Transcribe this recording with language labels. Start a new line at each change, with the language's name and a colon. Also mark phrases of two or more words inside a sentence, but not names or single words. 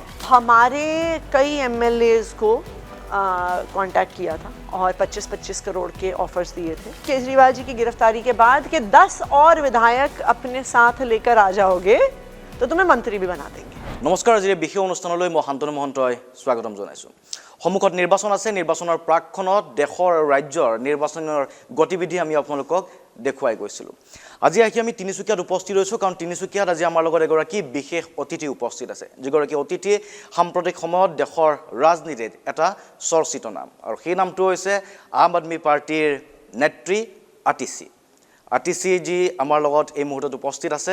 Hindi: हमारे कई एमएलएज को कांटेक्ट किया था और 25-25 करोड़ के ऑफर्स दिए थे। केजरीवाल जी की गिरफ्तारी के बाद कि 10 और विधायक अपने साथ लेकर आ जाओगे तो तुम्हें मंत्री भी बना देंगे।
Assamese: নমস্কাৰ, আজি বিশেষ अनुष्ठानলৈ মই শান্তনু মহন্তই স্বাগতম জনাইছো। সন্মুখত নিৰ্বাচন আছে। নিৰ্বাচনৰ প্ৰাকখনত দেশৰ ৰাজ্যৰ নিৰ্বাচনৰ গতিবিধি আমি আপোনালোকক দেখুৱাই গৈছিলোঁ। আজি আহি আমি তিনিচুকীয়াত উপস্থিত হৈছোঁ, কাৰণ তিনিচুকীয়াত আজি আমাৰ লগত এগৰাকী বিশেষ অতিথি উপস্থিত আছে, যিগৰাকী অতিথি সাম্প্ৰতিক সময়ত দেশৰ ৰাজনীতিত এটা চৰ্চিত নাম, আৰু সেই নামটো হৈছে আম আদমি পাৰ্টিৰ নেত্ৰী আতিশী জি আমাৰ লগত এই মুহূৰ্তত উপস্থিত আছে।